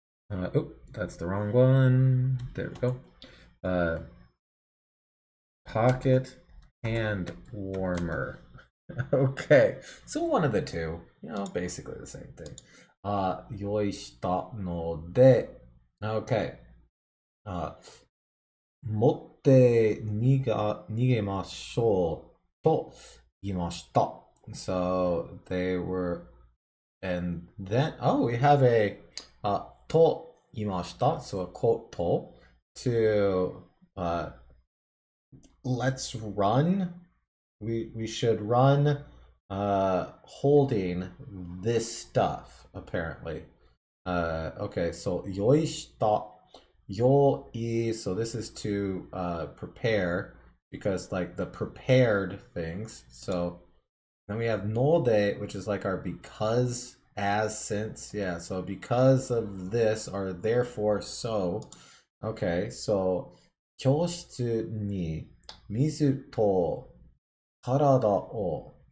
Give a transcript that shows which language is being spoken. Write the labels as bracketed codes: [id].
[en] Oh, that's the wrong one. There we go. Pocket hand warmer. Okay, so one of the two. Basically the same thing. [ja] 用意したので Okay. 持って逃げましょうと言いました. [en] So they were, and then, we have a [ja] と言いました. [en] So a quote to let's run. We should run holding this stuff, apparently. Okay, so yoishita, yoi, so this is to prepare, because like the prepared things. So then we have node, which is like our because, as, since. Yeah, so because of this, or therefore so. Okay, so [ja] 教室に水と体を.